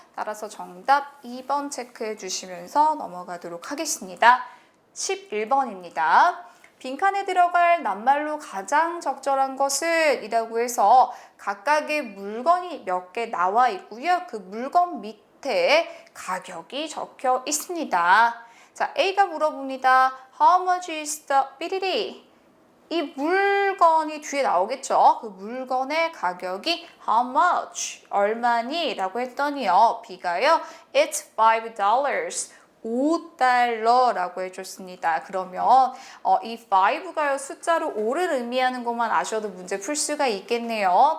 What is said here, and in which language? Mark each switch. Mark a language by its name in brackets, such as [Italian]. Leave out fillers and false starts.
[Korean] 따라서 정답 2번 체크해 주시면서 넘어가도록 하겠습니다. 11번입니다. 빈칸에 들어갈 낱말로 가장 적절한 것은 이라고 해서 각각의 물건이 몇 개 나와 있고요. 그 물건 밑에 가격이 적혀 있습니다. 자, A가 물어봅니다. [English] How much is the 삐리리? [Korean] 이 물건이 뒤에 나오겠죠? 그 물건의 가격이 [English] how much? [Korean] 얼마니? 라고 했더니요. B가요. [English] It's $5. [Korean] $5라고 해줬습니다. 그러면 이 5가요 숫자로 5를 의미하는 것만 아셔도 문제 풀 수가 있겠네요.